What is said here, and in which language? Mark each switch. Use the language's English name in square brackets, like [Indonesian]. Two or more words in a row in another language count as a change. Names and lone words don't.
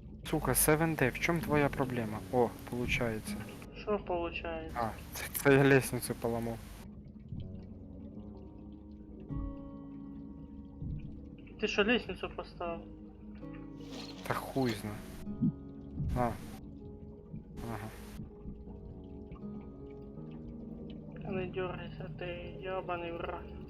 [Russian] Сука, 7D, в чем твоя проблема? О, получается. [Ukrainian] Що виходить? А, це я лестницю поламав. Ти що лестницю поставив? Та хуй зна. А. Ага. Не дергайся, ти ябаний враг.